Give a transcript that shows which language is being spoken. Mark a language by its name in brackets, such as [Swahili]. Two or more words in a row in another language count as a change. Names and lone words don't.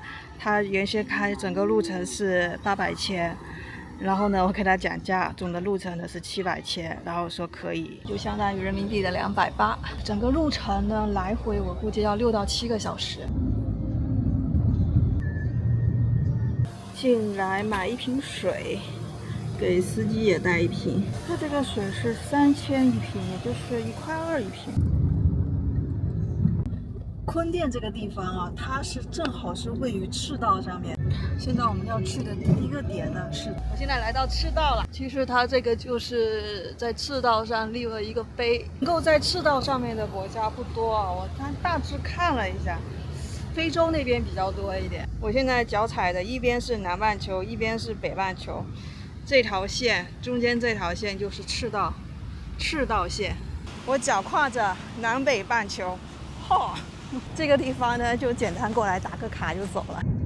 [Chinese] 他原先開整個路程是800千，然後呢，我給他講價，總的路程呢是700千，然後說可以，就相當於人民幣的280。整個路程呢，來回我估計要6到7個小時。進來買一瓶水，給司機也帶一瓶。它這個水是3000一瓶，也就是1塊2一瓶。坤甸這個地方啊，它是正好是位於赤道上面。現在我們要去的第一個點呢是，我現在來到赤道了。其實它這個就是在赤道上立了一個碑，能夠在赤道上面的國家不多啊。我大致看了一下。非洲那邊比較多一點。我現在腳踩的一邊是南半球，一邊是北半球，這條線中間這條線就是赤道線。我腳跨着南北半球，這個地方呢就簡單過來打個卡就走了。